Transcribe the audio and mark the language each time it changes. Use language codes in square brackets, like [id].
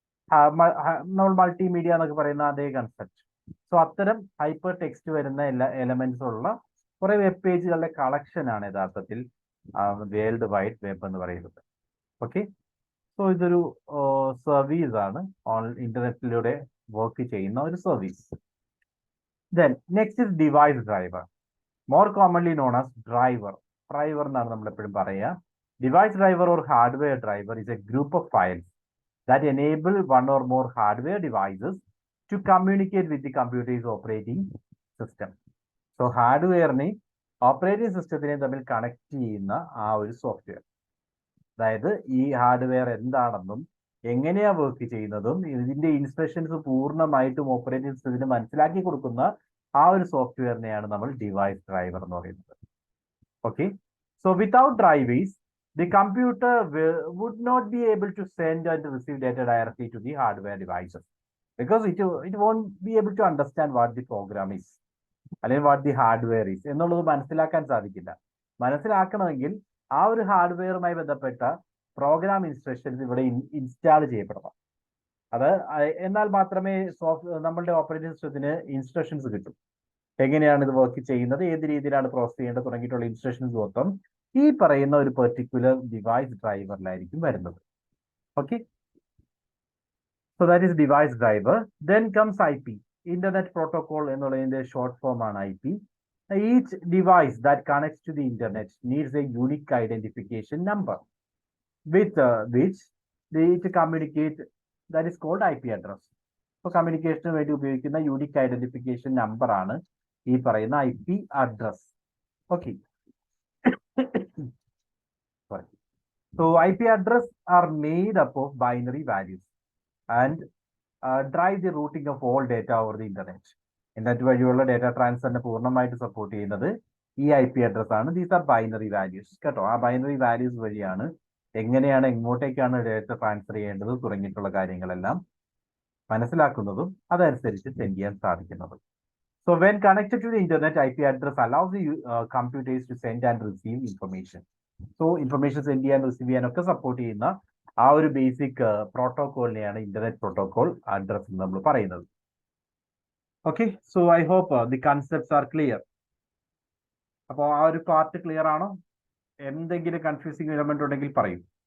[ml] നമ്മൾ മൾട്ടിമീഡിയ എന്നൊക്കെ പറയുന്ന അതേ കൺസെപ്റ്റ്. സോ അത്തരം ഹൈപ്പർ ടെക്സ്റ്റ് വരുന്ന എല്ലാ എലമെന്റ്സ് ഉള്ള കുറെ വെബ് പേജുകളുടെ കളക്ഷൻ ആണ് യഥാർത്ഥത്തിൽ വേൾഡ് വൈഡ് വെബ് എന്ന് പറയുന്നത്. ഓക്കെ, സോ ഇതൊരു സർവീസ് ആണ്, ഇന്റർനെറ്റിലൂടെ വർക്ക് ചെയ്യുന്ന ഒരു service. [en] Then next is device driver, more commonly known as driver. [ml] Driver എന്നാണ് നമ്മൾ എപ്പോഴും പറയുക. [en] Device driver or hardware driver is a group of files that enable one or more hardware devices to communicate with the computer's operating system. [ml] So ഹാർഡ്വെയറിനെ operating സിസ്റ്റത്തിനെ തമ്മിൽ connect ചെയ്യുന്ന ആ ഒരു software, അതായത് ഈ ഹാർഡ്വെയർ എന്താണെന്നും എങ്ങനെയാ വർക്ക് ചെയ്യുന്നതും ഇതിന്റെ ഇൻസ്ട്രക്ഷൻസ് പൂർണ്ണമായിട്ടും ഓപ്പറേറ്റിംഗ് സിസ്റ്റത്തിന് മനസ്സിലാക്കി കൊടുക്കുന്ന ആ ഒരു സോഫ്റ്റ്വെയറിനെയാണ് നമ്മൾ ഡിവൈസ് ഡ്രൈവർ എന്ന് പറയുന്നത്. [en] okay, so without drivers the computer would not be able to send and receive data directly to the hardware devices because it won't be able to understand what the program is അല്ലെങ്കിൽ what the hardware is [ml] എന്നുള്ളത് മനസ്സിലാക്കാൻ സാധിക്കില്ല. മനസ്സിലാക്കണമെങ്കിൽ ആ ഒരു ഹാർഡ്വെയറുമായി ബന്ധപ്പെട്ട programme instructions ഇവിടെ install ചെയ്യപ്പെടണം. അത് എന്നാൽ മാത്രമേ നമ്മളുടെ ഓപ്പറേറ്റിംഗ് സിസ്റ്റത്തിന് ഇൻസ്ട്രക്ഷൻസ് കിട്ടും. എങ്ങനെയാണ് ഇത് വർക്ക് ചെയ്യുന്നത്, ഏത് രീതിയിലാണ് പ്രോസസ് ചെയ്യേണ്ടത് തുടങ്ങിയിട്ടുള്ള ഇൻസ്ട്രക്ഷൻസ് മൊത്തം ഈ പറയുന്ന ഒരു പെർട്ടിക്കുലർ ഡിവൈസ് ഡ്രൈവറിലായിരിക്കും വരുന്നത്. [en] Okay, so that is device driver. Then comes [ml] IP, internet protocol എന്നുള്ളതിന്റെ ഷോർട്ട് ഫോം ആണ് IP. [en] Each device that connects to the internet needs a unique identification number with which it communicate, that is called IP address. [ml] അപ്പോൾ കമ്മ്യൂണിക്കേഷന് വേണ്ടി ഉപയോഗിക്കുന്ന unique identification number ആണ് ഈ പറയുന്ന IP address. [en] Okay, so IP address are made up of binary values and drive the routing of all data over the internet. [ml] Internet വഴിയുള്ള data ട്രാൻസ്ഫറിനെ പൂർണ്ണമായിട്ട് support ചെയ്യുന്നത് ഈ IP അഡ്രസ് ആണ്. [en] these are binary values [ml] കേട്ടോ. ആ binary values വഴിയാണ് എങ്ങനെയാണ് എങ്ങോട്ടേക്കാണ് data transfer ചെയ്യേണ്ടത് തുടങ്ങിയിട്ടുള്ള കാര്യങ്ങളെല്ലാം മനസ്സിലാക്കുന്നതും അതനുസരിച്ച് സെൻഡ് ചെയ്യാൻ സാധിക്കുന്നതും. [en] So when connected to the internet, IP address allows the computers to send and receive information. [ml] So information send ചെയ്യാൻ റിസീവ് ചെയ്യാനൊക്കെ സപ്പോർട്ട് ചെയ്യുന്ന ആ ഒരു ബേസിക് പ്രോട്ടോകോളിനെയാണ് ഇന്റർനെറ്റ് പ്രോട്ടോകോൾ അഡ്രസ് എന്ന് നമ്മൾ പറയുന്നത്. [en] Okay, so I hope the concepts are clear. [ml] അപ്പോൾ ആ ഒരു പാർട്ട് ക്ലിയർ ആണോ? എന്തെങ്കിലും കൺഫ്യൂസിംഗ് എലമെന്റ് ഉണ്ടെങ്കിൽ പറയൂ.